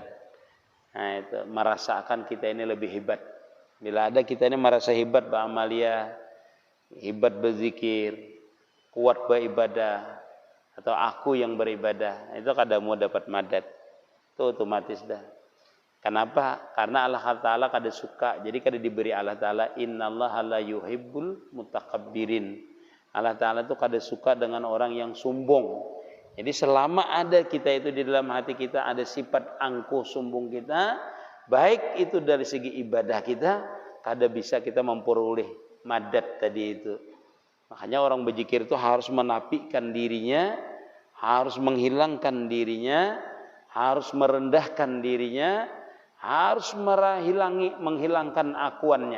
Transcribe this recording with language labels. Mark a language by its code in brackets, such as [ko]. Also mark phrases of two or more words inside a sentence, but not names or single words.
[id] Nah itu merasakan kita ini lebih hebat. Bila ada kita ini merasa hebat beramaliyah, hebat berzikir, kuat beribadah, atau aku yang beribadah, itu kada mau dapat madad. Itu otomatis dah. Kenapa? Karena Allah Ta'ala kada suka. Jadi kada diberi Allah Ta'ala, [ar] إن الله لا يحب المتكبرين. [id] Allah Ta'ala itu kada suka dengan orang yang sombong. Jadi selama ada kita itu di dalam hati kita ada sifat angkuh sombong kita, baik itu dari segi ibadah kita, kada bisa kita memperoleh madad tadi itu. Makanya orang berzikir itu harus menapikan dirinya, harus menghilangkan dirinya, harus merendahkan dirinya, harus menghilangkan akuannya.